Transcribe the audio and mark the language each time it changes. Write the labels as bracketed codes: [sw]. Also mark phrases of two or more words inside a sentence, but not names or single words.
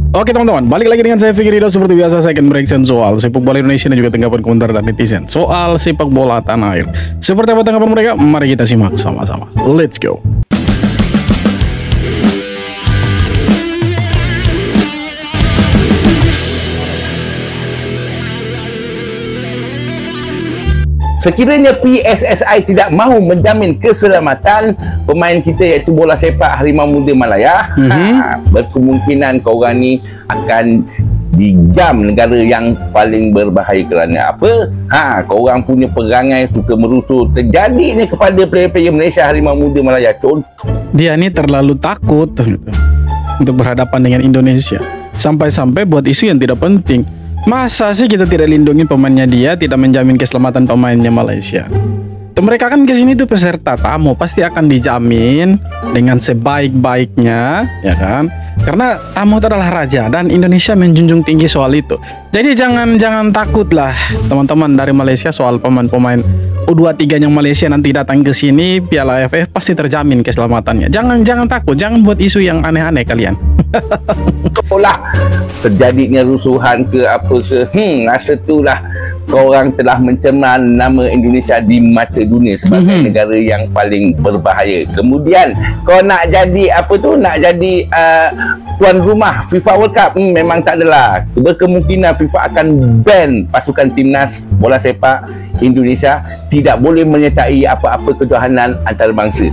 [id] Oke teman-teman, balik lagi dengan saya Fikri Ridho. Seperti biasa saya akan bereaction soal sepak bola Indonesia dan juga tanggapan komentar dan netizen soal sepak bola tanah air. Seperti apa tanggapan mereka? Mari kita simak sama-sama. [en] Let's go. [ms] Sekiranya PSSI tidak mahu menjamin keselamatan pemain kita iaitu bola sepak Harimau Muda Malaya, berkemungkinan korang ni akan dijam negara yang paling berbahaya. Kerana apa? Korang punya perangai suka merusuh terjadi ni kepada player-player Malaysia Harimau Muda Malaya. Contoh, dia ni terlalu takut untuk berhadapan dengan Indonesia, sampai-sampai buat isu yang tidak penting. [id] Masa sih kita tidak lindungi pemainnya, dia tidak menjamin keselamatan pemainnya Malaysia. Dan mereka kan kesini tuh peserta tamu, pasti akan dijamin dengan sebaik-baiknya, ya kan? Karena tamu itu adalah raja dan Indonesia menjunjung tinggi soal itu. Jadi jangan takutlah teman-teman dari Malaysia soal pemain-pemain U23 yang Malaysia nanti datang ke sini Piala AFF pasti terjamin keselamatannya. Jangan takut, jangan buat isu yang aneh-aneh kalian. [ms] lah terjadinya rusuhan ke apa ke, rasa itulah korang telah mencemar nama Indonesia di mata dunia sebagai negara yang paling berbahaya. Kemudian kau nak jadi apa tu, nak jadi tuan rumah FIFA World Cup, memang tak adalah. Berkemungkinan FIFA akan ban pasukan timnas bola sepak Indonesia, tidak boleh menyertai apa-apa kejohanan antarabangsa.